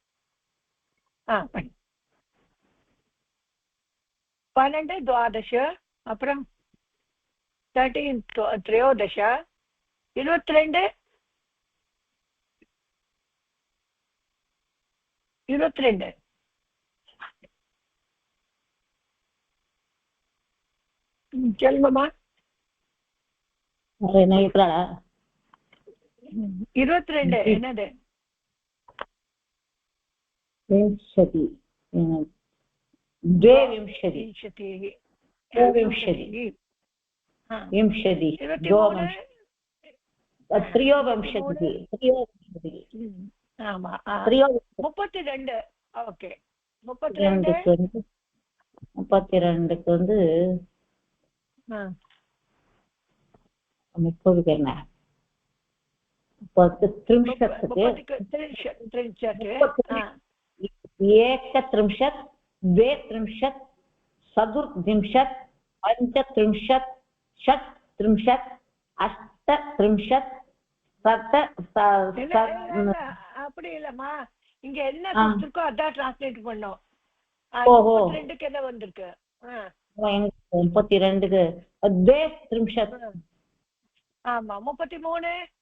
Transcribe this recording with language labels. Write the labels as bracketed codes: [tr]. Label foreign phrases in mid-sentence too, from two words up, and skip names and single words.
[ta] 12 द्वादश அப்புறம் 13 त्रयोदश 22 22 சொல்லுங்கம்மா. என்ன இருக்கிறாளா? 22 என்னது? [sa] விம்சதி द्वाविंशति विंशति विंशति त्रयोविंशतिः [ta] 32. ஓகே, 32க்கு வந்து முப்பது என்ன 31 [sa] द्वात्रिंशत् चतुर्त्रिंशत् पञ्चत्रिंशत् षट्त्रिंशत् अष्टत्रिंशत् [ta] அப்படி இல்லம்மா, இங்க என்ன கொடுத்திருக்கோ அதான் டிரான்ஸ்லேட் பண்ணோம். 32க்கு என்ன வந்திருக்கு? 32க்கு द्वात्रिंशत्. ஆமா, 33